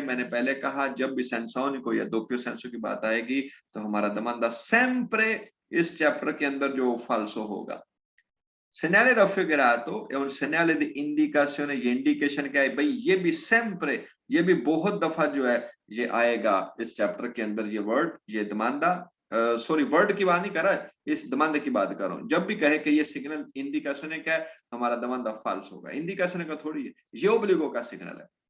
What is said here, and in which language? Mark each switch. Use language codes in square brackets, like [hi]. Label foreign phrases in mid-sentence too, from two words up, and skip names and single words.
[hi] मैंने पहले कहा जब भी [it] senso unico [hi] या [it] doppio senso [hi] की बात आएगी तो हमारा दमांदा sempre इस चैप्टर के अंदर जो फाल्सो होगा। [it] segnale raffigurato è un segnale di indicazione, [hi] ये इंडिकेशन क्या है भाई, ये भी sempre, ये भी बहुत दफा जो है ये आएगा इस चैप्टर के अंदर, ये वर्ड, ये दमांदा सॉरी वर्ड की बात नहीं कर रहा है, इस दमांदे की बात कर रहा हूं। जब भी कहे कि ये सिग्नल इंडिकेशन है क्या है, हमारा दमांदा फाल्स होगा, इंडिकेशन का थोड़ी है, ये ओब्लिगो का सिग्नल है।